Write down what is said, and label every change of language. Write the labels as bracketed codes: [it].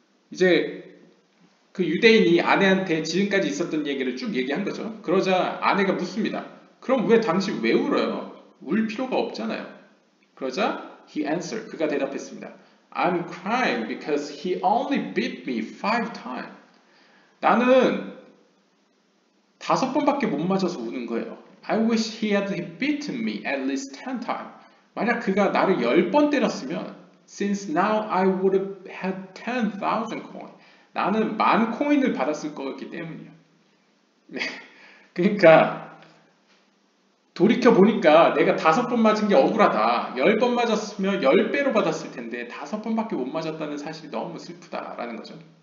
[ko] 이제 그 유대인이 아내한테 지금까지 있었던 얘기를 쭉 얘기한 거죠. 그러자 아내가 묻습니다. 그럼 당신 왜 울어요? 울 필요가 없잖아요. 그러자 [en] he answered. [ko] 그가 대답했습니다. [en] I'm crying because he only beat me 5 times. [ko] 나는 5번밖에 못 맞아서 우는 거예요. [en] I wish he had beaten me at least 10 times. [ko] 만약 그가 나를 10번 때렸으면 [en] since now I would have had 10,000 coins. [ko] 나는 10,000 코인을 받았을 거였기 때문이에요. 네. 그러니까 돌이켜보니까 내가 5번 맞은 게 억울하다. 10번 맞았으면 10배로 받았을 텐데 5번밖에 못 맞았다는 사실이 너무 슬프다라는 거죠.